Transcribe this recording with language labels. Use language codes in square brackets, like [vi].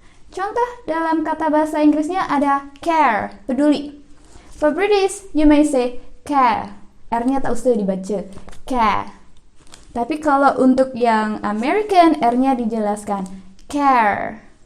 [id] Contoh dalam kata bahasa Inggrisnya ada care, peduli. [en] For British, you may say care. [id] R-nya tak usah dibaca. Care. Tapi kalau untuk yang American, R-nya dijelaskan. Care.